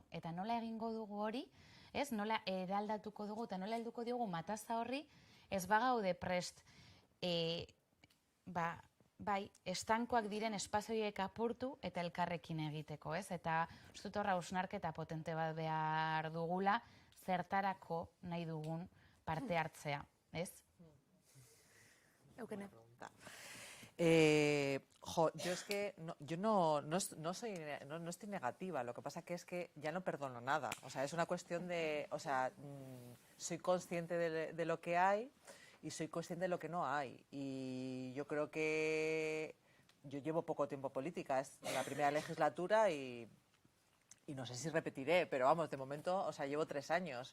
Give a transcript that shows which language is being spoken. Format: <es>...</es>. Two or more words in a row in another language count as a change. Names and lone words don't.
<eu>Eta nola egingo dugu hori, ez? Nola eraldatuko dugu eta nola helduko diogu Mataza horri, ez bagaude prest bai, estankoak diren espazioiek apurtu eta elkarrekin egiteko, ez? Eta uste dut horra hausnarketa potente bat behar dugula, zertarako nahi dugun parte hartzea, ez? Eukene.</eu> <es>Yo es que yo no estoy negativa, lo que pasa que es que ya no perdono nada. O sea, es una cuestión de, o sea, soy consciente de lo que hay y soy consciente de lo que no hay. Y yo creo que yo llevo poco tiempo política, es la primera legislatura y no sé si repetiré, pero vamos, de momento, o sea, llevo 3 años.</es>